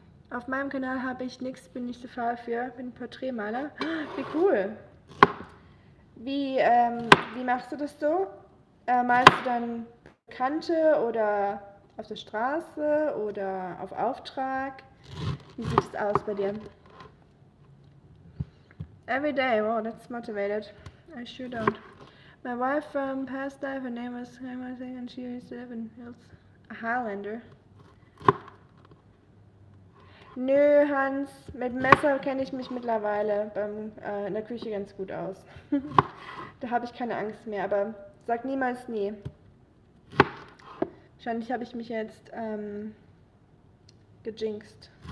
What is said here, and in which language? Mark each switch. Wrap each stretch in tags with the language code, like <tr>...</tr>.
<de>Auf meinem Kanal habe ich nichts, bin nicht so faul für, bin Porträtmaler. Wie cool! Wie machst du das so? Malst du dann Kante oder auf der Straße oder auf Auftrag? Wie sieht es aus bei dir?</de> <en>Every day, wow, that's motivated. I sure don't. My wife from past life, her name was Hammerthing, and she used to live in Hills. A Highlander.</en> <de>Nö, Hans, mit Messer kenne ich mich mittlerweile in der Küche ganz gut aus. Da habe ich keine Angst mehr, aber sag niemals nie. Wahrscheinlich habe ich mich jetzt gejinxt.</de>